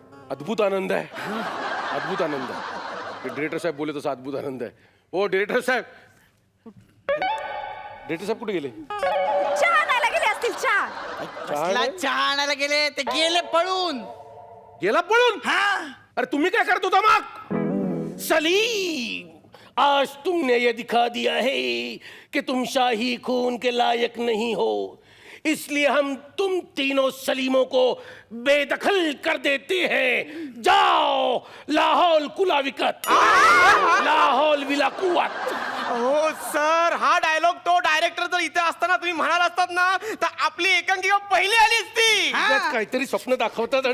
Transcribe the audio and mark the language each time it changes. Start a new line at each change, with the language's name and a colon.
Marathi: अद्भुत आनंद आहे, अद्भुत आनंद आहे. डिरेक्टर साहेब बोलले तसा अद्भुत आनंद आहे. ओ डिरेक्टर साहेब, डिरेक्टर साहेब कुठे गेले? चहा आणायला गेले असतील, चहा. कसला चहा आणायला गेले? ते गेले पळून. गेला पळून? हा, अरे तुम्ही काय करत होता मग?
Hindi: सलीम, आज तुमने ये दिखा दिया है कि तुम शाही खून के लायक नहीं हो, इसलिए हम तुम तीनों सलीमों को बेदखल कर देते हैं. जाओ लाहौल कुला विकत, लाहौल विला कुवत.
Marathi: हो सर, हा डायलॉग तो डायरेक्टर जर इथे असताना तुम्ही म्हणाल असतात ना, तर आपली एकांकिका पहिली आली असती. उगाच काहीतरी स्वप्न दाखवतात आणि